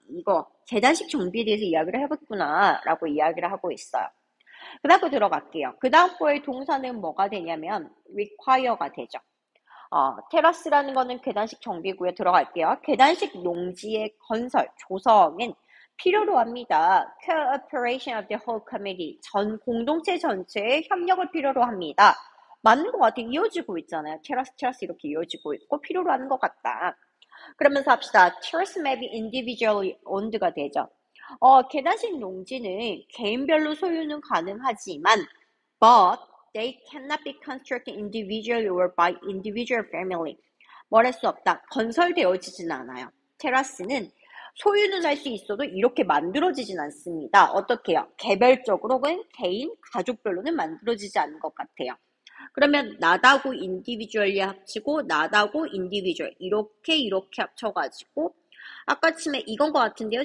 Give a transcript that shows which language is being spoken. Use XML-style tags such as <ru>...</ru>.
<ko>이거 계단식 정비에 대해서 이야기를 해봤구나. 라고 이야기를 하고 있어요. 그 다음 거 들어갈게요. 그 다음 거의 동사는 뭐가 되냐면 require가 되죠. 테라스라는 거는 계단식 정비구에 들어갈게요. 계단식 농지의 건설, 조성은 필요로 합니다.</ko> <en>Cooperation of the whole committee.</en> <ko>전 공동체 전체의 협력을 필요로 합니다. 맞는 것 같아요. 이어지고 있잖아요. 테라스 이렇게 이어지고 있고 필요로 하는 것 같다. 그러면서 합시다.</ko> <en>Terrace may be individually owned가</en> <ko>되죠. 계단식 농지는 개인별로 소유는 가능하지만</ko> <en>but they cannot be constructed individually or by individual family.</en> <ko>뭐랄 수 없다. 건설되어지진 않아요. 테라스는 소유는 할 수 있어도 이렇게 만들어지진 않습니다. 어떻게요? 개별적으로 혹은 개인, 가족별로는 만들어지지 않는 것 같아요. 그러면 나다고 인디비주얼리 합치고 나다고 인디비주얼 이렇게 합쳐가지고 아까쯤에 이건 것 같은데요.</ko>